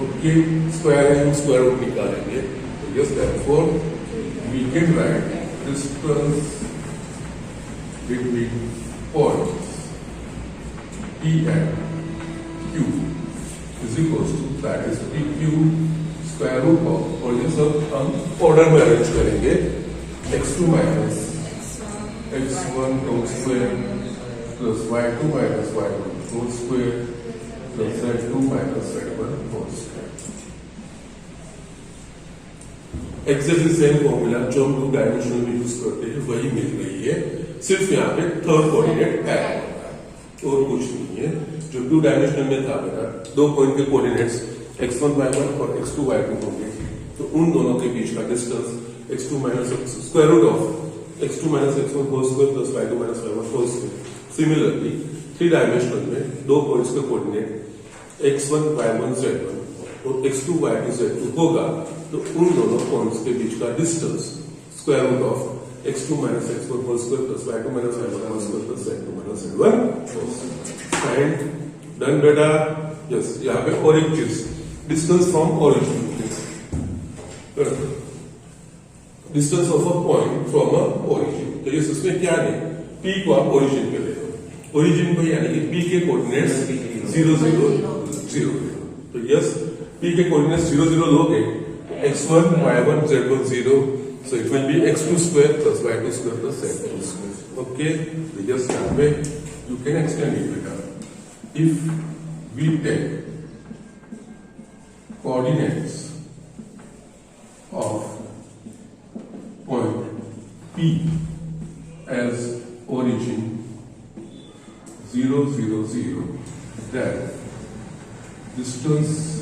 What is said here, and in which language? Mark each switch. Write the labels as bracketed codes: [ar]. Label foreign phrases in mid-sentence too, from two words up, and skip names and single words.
[hi] ओके, स्क्वायर है, [en] square root [hi] निकालेंगे। तो यस, [en] देयरफॉर we can write distance between points P and Q is equals to, that is PQ square root of, [hi] और ये सब हम ऑर्डर में अरेंज करेंगे, [en] x2 minus x1 whole square plus y2 minus y1 whole square plus z2 minus z1 whole square। exactly same formula [hi] जो हम 2 डायमेंशनल में यूज करते हैं वही मिल रही है, सिर्फ यहाँ पे [en] third coordinate add [hi] होगा और कुछ नहीं है। जो 2 डायमेंशनल में था बेटा, 2 पॉइंट के कोऑर्डिनेट्स x1 y1 और x2 y2 होंगे, तो उन दोनों के बीच का डिस्टेंस [en] x2 minus square root of x2 minus x1 whole square plus y2 minus y1 whole square. [hi] सिमिलरली 3 डायमेंशनल में 2 पॉइंट्स के कोऑर्डिनेट x1 y1 z1 और x2 y2 z2 होगा, तो उन दोनों पॉइंट्स के बीच का डिस्टेंस [en] square root of x2 minus x1 whole square plus y2 minus y1 whole square plus z2 minus z1 and done [hi] बेटा। [en] यस, [hi] यहाँ पे और एक चीज, [en] distance from origin, distance of a point from a origin. [hi] तो यस, इसमें क्या नहीं, p को आप ओरिजिन पे ले लो, ओरिजिन को यानी कि p के कोऑर्डिनेट्स 0 0 0। तो यस, p के कोऑर्डिनेट्स 0 0 लोगे, x1 y1 z1 0, [en] so it will be x2 square plus y2 square plus z2 square. Okay, we just start with, you can extend it better. If we take coordinates of point P as origin 0 0 0, then distance